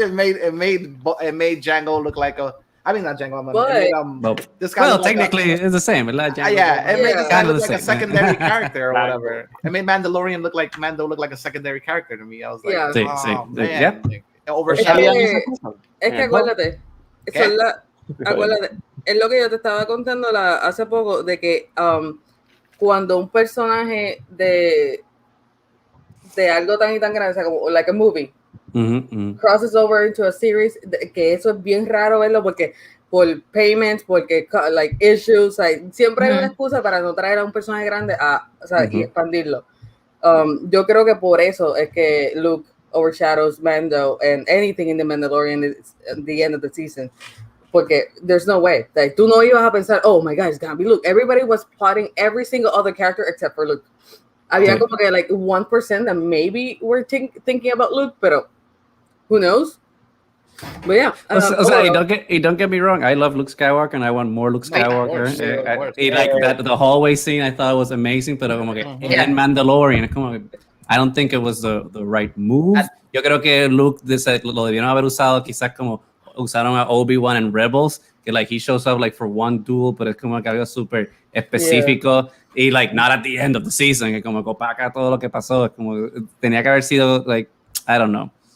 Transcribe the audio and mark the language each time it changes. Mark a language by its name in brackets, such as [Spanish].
[English] It made Django look like a. I mean, not Django. This guy. Well, technically, it's the same. Like Django, it made this guy look like a secondary character or whatever. It made Mandalorian look like a secondary character to me. I was like, man, overshadowed. [Spanish] Es que acuérdate, acuérdate, es lo que yo te estaba contando hace poco de que cuando un personaje de algo tan y tan grande, o sea, como [English] like a movie, crosses over into a series, [Spanish] que eso es bien raro verlo porque por payments, porque [English] like issues, like, [Spanish] siempre hay una excusa para no traer a un personaje grande y expandirlo. Yo creo que por eso es que Luke [English] overshadows Mando and anything in the Mandalorian is at the end of the season. [Spanish] Porque [English] there's no way. Like, [Spanish] tú no ibas a pensar, [English] oh my God, it's gonna be Luke. Everybody was plotting every single other character except for Luke. [Spanish] Había como que [English] like 1% that maybe we're thinking about Luke, pero who knows? But yeah. Don't get me wrong. I love Luke Skywalker and I want more Luke Skywalker. That the hallway scene I thought was amazing, [Spanish] pero como que en Mandalorian, como que [English] I don't think it was the right move. [Spanish] Yo creo que Luke lo debieron haber usado quizás como usaron a Obi-Wan en Rebels, que [English] like he shows up like for one duel, [Spanish] pero es como que algo súper específico y [English] like not at the end of the season, [Spanish] que como opaca todo lo que pasó, es como tenía que haber sido [English] like, I don't know.